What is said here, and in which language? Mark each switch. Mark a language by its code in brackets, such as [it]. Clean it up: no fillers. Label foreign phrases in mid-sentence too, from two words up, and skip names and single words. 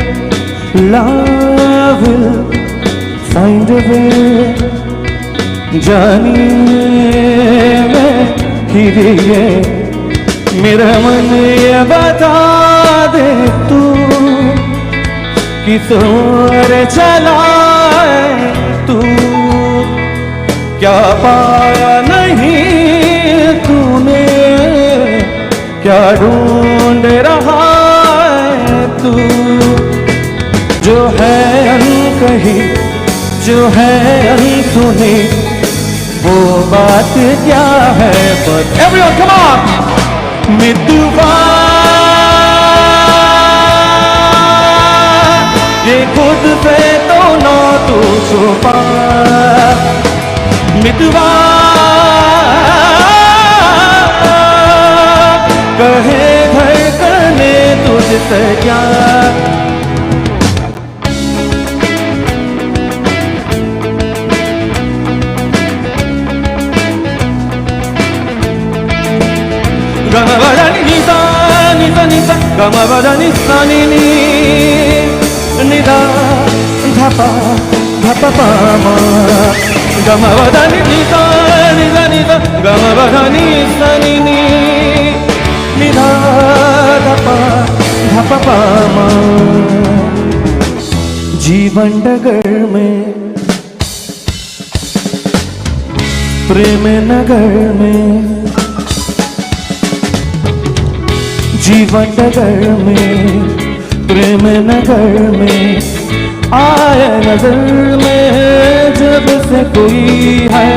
[en] Love will find a way, [hi] जानिए हीरिए। मेरा मन ये बता दे तू किस ओर चला है तू, क्या पाया नहीं तूने, क्या ढूंढ रहा है तू। जो है अनकही जो है अनसुनी वो बात क्या है। [en] But everyone come on, [hi] मितवा ये खुद से तो ना तू छुपा। मितवा कहे धड़कने तुझसे क्या। गमा बदा निसा निसा निसा गमा बदा निसा नी निदा धपा धपा पामा। गमा बदा निसा निसा निसा गमा बदा निसा नी निदा धपा धपा पामा। जीवन डगर में प्रेम नगर में, जीवन नगर में प्रेम नगर में आए नजर में जब से कोई है।